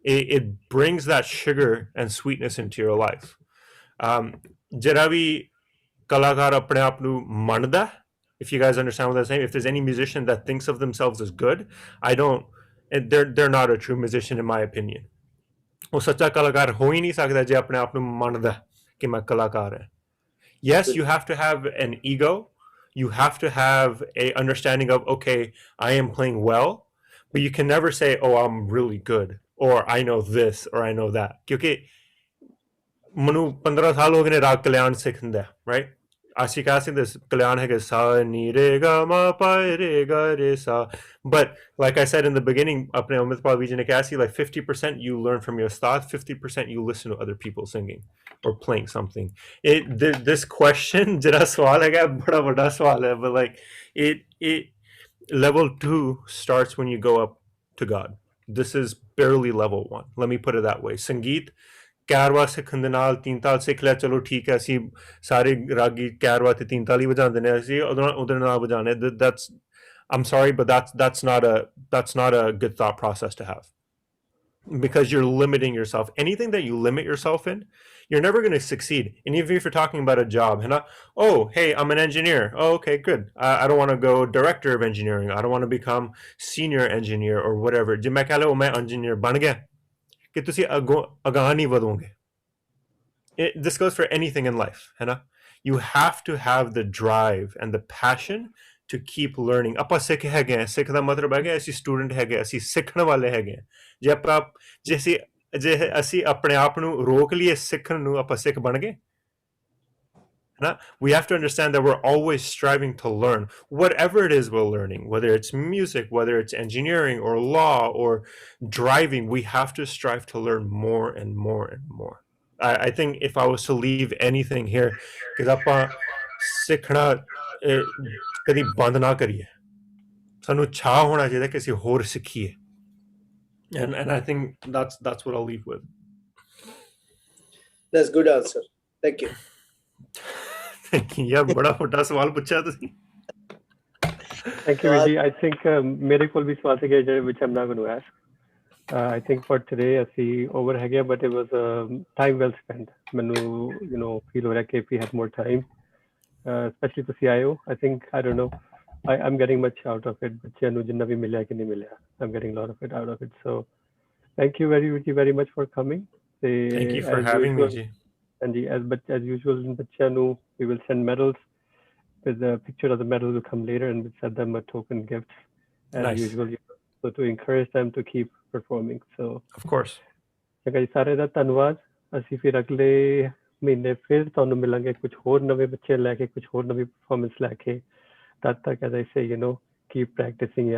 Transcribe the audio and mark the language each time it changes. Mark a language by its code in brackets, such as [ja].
[en] It brings that sugar and sweetness into your life. [pa] ਜਿਹੜਾ ਵੀ ਕਲਾਕਾਰ ਆਪਣੇ ਆਪ ਨੂੰ ਮੰਨਦਾ, [en] if you guys understand what I'm saying, if there's any musician that thinks of themselves as good, they're not a true musician in my opinion. [pa] ਉਹ ਸੱਚਾ ਕਲਾਕਾਰ ਹੋ ਹੀ ਨਹੀਂ ਸਕਦਾ ਜੇ ਆਪਣੇ ਆਪ ਨੂੰ ਮੰਨਦਾ ਕਿ ਮੈਂ ਕਲਾਕਾਰ ਹਾਂ. [en] Yes, you have to have an ego. You have to have a understanding of, okay, I am playing well, but you can never say, oh, I'm really good, or I know this, or I know that. [pa] Kyunki manu 15 saal ho gaye ne raag kalyan sikhda, [en] right? [pa] ਅਸੀਂ ਕਹਿ ਸਕਦੇ ਕਲਿਆਣ ਹੈਗਾ ਸਾ ਨੀ ਰੇ ਗਾ ਮਾ ਪਾਏ ਰੇ ਗਾ ਰੇ ਸਾ [en] but like I said in the beginning [pa] ਆਪਣੇ ਅਮਿਤਪਾਲ ਵੀ ਜੀ ਨੇ ਕਿਹਾ ਸੀ [en] like 50% you learn from your ustaad 50% you listen to other people singing or playing something this question [pa] ਜਿਹੜਾ ਸਵਾਲ ਹੈਗਾ ਬੜਾ ਵੱਡਾ ਸਵਾਲ ਹੈ [en] but like it level 2 starts when you go up to God. This is barely level 1, let me put it that way. [pa] Sangeet ਕੈਰਵਾ ਸਿੱਖਣ ਦੇ ਨਾਲ ਤਿੰਨ ਤਾਲ ਸਿੱਖ ਲਿਆ ਚਲੋ ਠੀਕ ਹੈ ਅਸੀਂ ਸਾਰੇ ਰਾਗੀ ਕੈਰਵਾ ਤੇ ਤਿੰਨ ਤਾਲ ਹੀ ਵਜਾਉਂਦੇ ਨੇ ਅਸੀਂ ਉਹਦੇ ਨਾਲ ਵਜਾਣੇ [en] that's I'm sorry but that's not a good thought process to have because you're limiting yourself. Anything that you limit yourself in, you're never going to succeed. And even if you're talking about a job, oh hey, I'm an engineer. Oh okay, good. I don't want to go director of engineering. I don't want to become senior engineer or whatever. [pa] ਜੇ ਮੈਂ ਕਹ ਲਾ ਮੈਂ engineer ਬਣ ਗਿਆ ਕਿ ਤੁਸੀਂ ਅਗਾਂਹ ਨਹੀਂ ਵਧੋਗੇ. [en] This goes for anything in life, you have to have the drive and the passion to keep learning. [pa] ਆਪਾਂ ਸਿੱਖ ਹੈਗੇ, ਸਿੱਖ ਦਾ ਮਤਲਬ ਹੈਗਾ ਅਸੀਂ ਸਟੂਡੈਂਟ ਹੈਗੇ, ਅਸੀਂ ਸਿੱਖਣ ਵਾਲੇ ਹੈਗੇ. ਜੇ ਅਸੀਂ ਆਪਣੇ ਆਪ ਨੂੰ ਰੋਕ ਲਈਏ ਸਿੱਖਣ ਨੂੰ ਆਪਾਂ ਸਿੱਖ ਬਣ ਗਏ. [en] We have to understand that we're always striving to learn whatever it is we're learning, whether it's music, whether it's engineering or law or driving. We have to strive to learn more and more and more. I think if I was to leave anything here, because [pa] ਆਪਾਂ ਸਿੱਖਣਾ ਕਦੀ ਬੰਦ ਨਾ ਕਰੀਏ, ਸਾਨੂੰ ਚਾਹ ਹੋਣਾ ਚਾਹੀਦਾ ਕਿ ਅਸੀਂ ਹੋਰ ਸਿੱਖੀਏ. [en] And I think that's what I'll leave with. That's good answer. Thank you. [pa] ਯਾਰ ਬੜਾ ਵੱਡਾ ਸਵਾਲ ਪੁੱਛਿਆ ਤੁਸੀਂ. [en] Thank you Vijay. I think [pa] ਮੇਰੇ ਕੋਲ ਵੀ ਸਵਾਲ ਸੀਗੇ ਜਿਹੜੇ [en] which I'm not going to ask. I think for today [pa] ਅਸੀਂ over ਹੈਗੇ [en] but it was time well spent. [pa] ਮੈਨੂੰ feel ਹੋ ਰਿਹਾ ਕਿ [en] if we had more time, especially [pa] ਤੁਸੀਂ ਆਏ ਹੋ, [en] I think I don't know, I'm getting much out of it. [pa] ਬੱਚਿਆਂ ਨੂੰ ਜਿੰਨਾ ਵੀ ਮਿਲਿਆ ਕਿ ਨਹੀਂ ਮਿਲਿਆ, [en] I'm getting a lot of it out of it. So thank you very much for coming. Thank you for having me ji. And as usual [pa] ਬੱਚਿਆਂ ਨੂੰ [en] we will send medals. With the picture of the medal will come later and we'll send them a token gift as nice. usual, so to encourage them to keep performing. So of course [pa] ਚੰਗਾ ਜੀ ਸਾਰੇ ਦਾ ਧੰਨਵਾਦ. ਅਸੀਂ ਫਿਰ ਅਗਲੇ ਮਹੀਨੇ ਫਿਰ ਤੁਹਾਨੂੰ ਮਿਲਾਂਗੇ ਕੁਝ ਹੋਰ ਨਵੇਂ ਬੱਚੇ ਲੈ ਕੇ, ਕੁਝ ਹੋਰ ਨਵੀਂ ਪਰਫਾਰਮੈਂਸ ਲੈ ਕੇ. ਤਦ ਤੱਕ [en] as I say keep practicing.